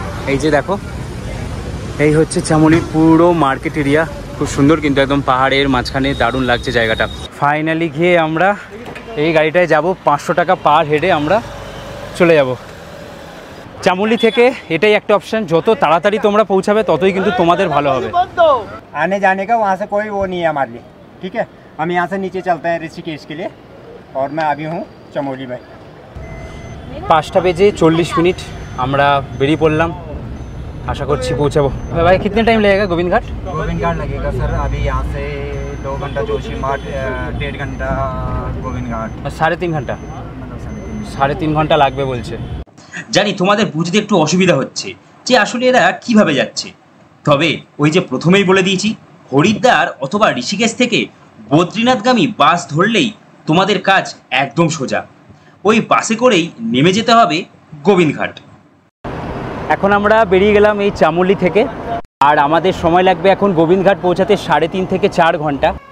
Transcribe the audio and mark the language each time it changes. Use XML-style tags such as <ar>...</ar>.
<bn>এই যে দেখো, এই হচ্ছে চামলির পুরো মার্কেট এরিয়া। খুব সুন্দর কিন্তু, একদম পাহাড়ের মাঝখানে, দারুণ লাগছে জায়গাটা। ফাইনালি গিয়ে আমরা এই গাড়িটায় যাব। 500 টাকা পার হেডে আমরা চলে যাব চামলি থেকে। এটাই একটা অপশান, যত তাড়াতাড়ি তোমরা পৌঁছাবে ততই কিন্তু তোমাদের ভালো হবে।</bn> <hi>आने जाने का वहाँ से कोई वो नहीं है हमारे लिए, ठीक है। हम यहाँ से नीचे चलते हैं ऋषिकेश के लिए, और मैं अभी हूँ चमोली में।</hi> <bn>5টা বেজে 40 মিনিট আমরা বেরিয়ে পড়লাম। आशा করছি পৌঁছাবো।</bn> <hi>भाई कितने टाइम लगेगा गोविंद घाट? गोविंद घाट लगेगा सर अभी यहाँ से 2 घंटा जोशीमठ, 1.5 घंटा गोविंद घाट,</hi> <bn>3.5 ঘন্টা। 3.5 ঘন্টা লাগবে বলছে। জানি তোমাদের বুঝতে একটু অসুবিধা হচ্ছে যে আসলে এরা কিভাবে যাচ্ছে। তবে ওই যে প্রথমেই বলে দিয়েছি, হরিদ্বার অথবা ঋষিকেশ থেকে বদ্রীনাথগামী বাস ধরলেই তোমাদের কাজ একদম সোজা। ওই বাসে করেই নেমে যেতে হবে গোবিন্দঘাট। এখন আমরা বেরিয়ে গেলাম এই চামলি থেকে, আর আমাদের সময় লাগবে এখন গোবিন্দঘাট পৌঁছাতে 3.5 থেকে 4 ঘন্টা।</bn>